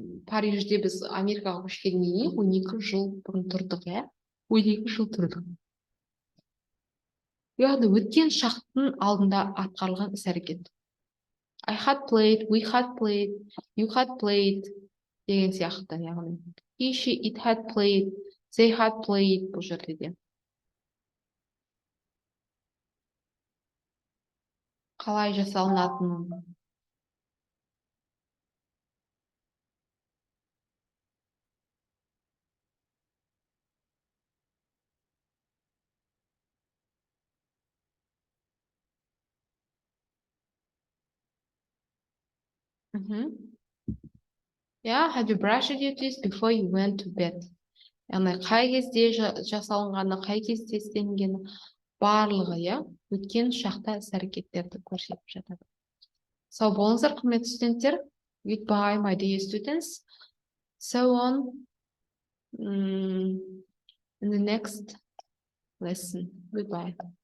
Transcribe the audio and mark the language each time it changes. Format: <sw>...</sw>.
<kk>Парижде біз Америкаға көшкеннен кейін 12 жыл бұрын тұрдық, 12 жыл тұрдық. Яғни өткен шақтың алдында атқарылған іс-әрекет.</kk> <en>I had played, we had played, you had played</en> <kk>деген сияқты, яғни</kk> <en>he, she, it had played, they had played</en> <kk>бұл жерде де. Қалай жасалынатынын.</kk> <en>Yeah, had you brushed your teeth before you went to bed?</en> <kk>яғни қай кезде жасалынғаны, қай кезде істелінгені барлығы, иә, өткен шақта іс-әрекеттерді көрсетіп жатады. Сау болыңыздар, құрметті студенттер.</kk> <en>Goodbye, my dear students. So on in the next lesson. Goodbye.</en>